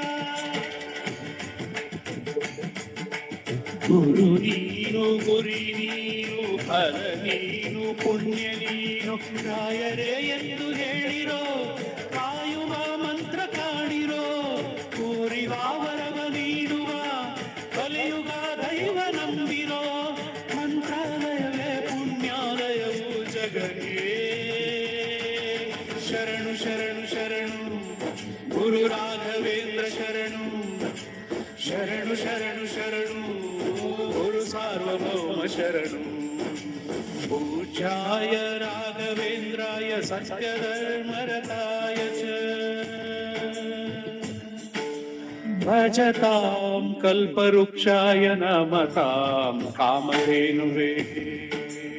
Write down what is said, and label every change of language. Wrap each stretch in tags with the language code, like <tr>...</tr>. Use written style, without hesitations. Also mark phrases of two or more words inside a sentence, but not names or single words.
<kn>ಗುರು ನೀನು ಗುರಿ ನೀನು ಫಲ ನೀನು ಪುಣ್ಯ ನೀನು ರಾಯರೇ ಎಂದು ಹೇಳಿರೋ ಕಾಯುವ ಮಂತ್ರ ಕಾಣಿರೋ ಕೋರಿವ ವರವ ನೀಡುವ ಕಲಿಯುಗ ದೈವ ನಂಬಿರೋ ಮಂತ್ರಾಲಯವೇ ಪುಣ್ಯಾಲಯವು ಜಗನೇ ಶರಣು ಶರಣು ಶರಣು ಗುರು ರಾಘವೇಂದ್ರ ಶರಣು ಶರಣು ಶರಣು ಶರಣು ಗುರು ಸಾರ್ವಭೌಮ ಶರಣು</kn> <sa>पूज्याय राघवेन्द्राय सत्यधर्मरताय च भजतां कल्पवृक्षाय नमतां कामधेनुवे</sa>